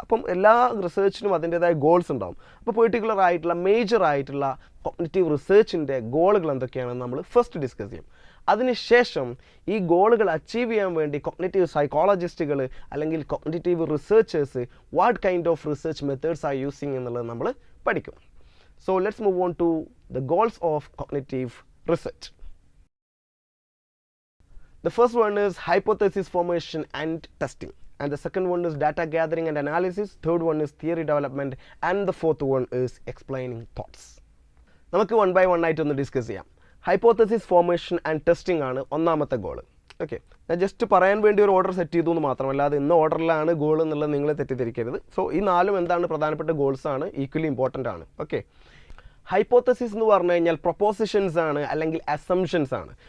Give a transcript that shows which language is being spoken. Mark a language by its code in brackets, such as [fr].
[ml] അപ്പം എല്ലാ റിസർച്ചിനും അതിൻ്റേതായ ഗോൾസ് ഉണ്ടാവും. അപ്പോൾ പെർട്ടിക്കുലർ ആയിട്ടുള്ള മേജർ ആയിട്ടുള്ള കോഗ്നിറ്റീവ് റിസർച്ചിൻ്റെ ഗോളുകൾ എന്തൊക്കെയാണെന്ന് നമ്മൾ ഫസ്റ്റ് ഡിസ്കസ് ചെയ്യും. അതിനുശേഷം ഈ ഗോളുകൾ അച്ചീവ് ചെയ്യാൻ വേണ്ടി കോഗ്നിറ്റീവ് സൈക്കോളജിസ്റ്റുകൾ അല്ലെങ്കിൽ cognitive researchers [en] what kind of research methods are using [ml] എന്നുള്ളത് നമ്മൾ പഠിക്കും. [en] So let's move on to the goals of cognitive research. The first one is hypothesis formation and testing, and the second one is data gathering and analysis, third one is theory development, and the fourth one is explaining thoughts. [ml] നമുക്ക് one by one ആയിട്ട് ഒന്ന് discuss ചെയ്യാം. Hypothesis formation and testing ആണ് ഒന്നാമത്തെ goal. Okay, ഞാൻ just പറയാൻ വേണ്ടി ഒരു ഓർഡർ സെറ്റ് ചെയ്തു എന്ന് മാത്രമല്ല, അത് ഇന്ന ഓർഡറിലാണ് ഗോൾ എന്നുള്ളത് നിങ്ങൾ തെറ്റിദ്ധരിക്കരുത്. സോ ഈ നാലും എന്താണ് പ്രധാനപ്പെട്ട ഗോൾസ് ആണ്, ഈക്വലി ഇമ്പോർട്ടൻ്റ് ആണ്. ഓക്കെ, ഹൈപ്പോത്തസിസ് എന്ന് പറഞ്ഞു കഴിഞ്ഞാൽ പ്രൊപ്പോസിഷൻസ് ആണ് അല്ലെങ്കിൽ അസംഷൻസ് ആണ്.